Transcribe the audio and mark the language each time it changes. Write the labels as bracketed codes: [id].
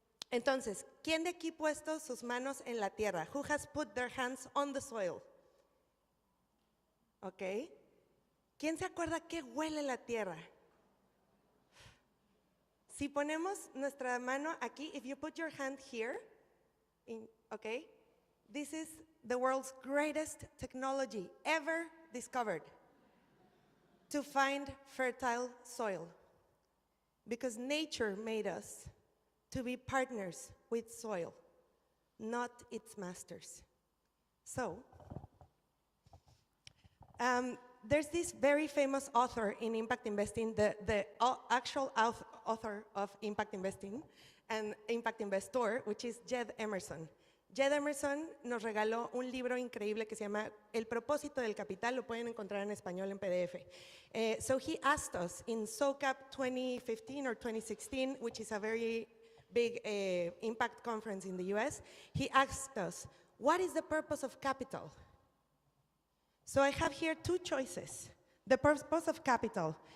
[es] Entonces, ¿quién de aquí puesto sus manos en la tierra? [en] Who has put their hands on the soil? Okay. [es] ¿Quién se acuerda qué huele la tierra? Si ponemos nuestra mano aquí, [en] if you put your hand here, okay, this is the world's greatest technology ever discovered to find fertile soil. Because nature made us to be partners with soil, not its masters. So, there's this very famous author in impact investing, the actual author of impact investing and impact investor, which is Jed Emerson. [es] Jed Emerson nos regaló un libro increíble que se llama El propósito del capital, lo pueden encontrar en español en PDF. [en] So he asked us in SOCAP 2015 or 2016, which is a very big impact conference in the US, he asked us, what is the purpose of capital? So I have here two choices. The purpose of capital.